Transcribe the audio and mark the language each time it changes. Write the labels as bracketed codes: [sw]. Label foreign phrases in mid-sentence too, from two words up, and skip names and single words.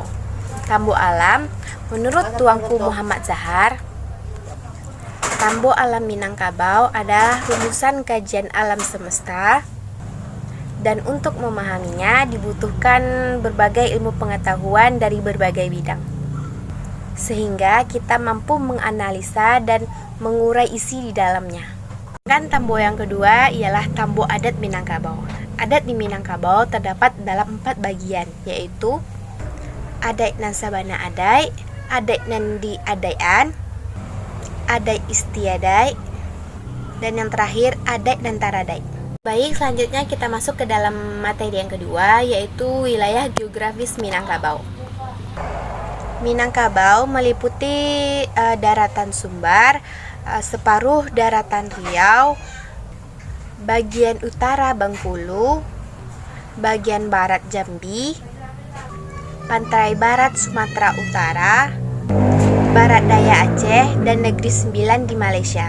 [id] Tambo alam, menurut Tuanku Muhammad Zahar, tambo alam Minangkabau adalah rumusan kajian alam semesta, dan untuk memahaminya dibutuhkan berbagai ilmu pengetahuan dari berbagai bidang, sehingga kita mampu menganalisa dan mengurai isi di dalamnya. Dan tambo yang kedua ialah tambo adat Minangkabau. Adat di Minangkabau terdapat dalam 4 bagian, yaitu [min] adat nan sabana adat, adat nan di adaian, [id] adat istiadat, dan yang terakhir adat dan taradai. Baik, selanjutnya kita masuk ke dalam materi yang kedua, yaitu wilayah geografis Minangkabau. Minangkabau meliputi daratan Sumbar, separuh daratan Riau, bagian utara Bengkulu, bagian barat Jambi, pantai barat Sumatera Utara, barat daya Aceh, dan negeri Sembilan di Malaysia.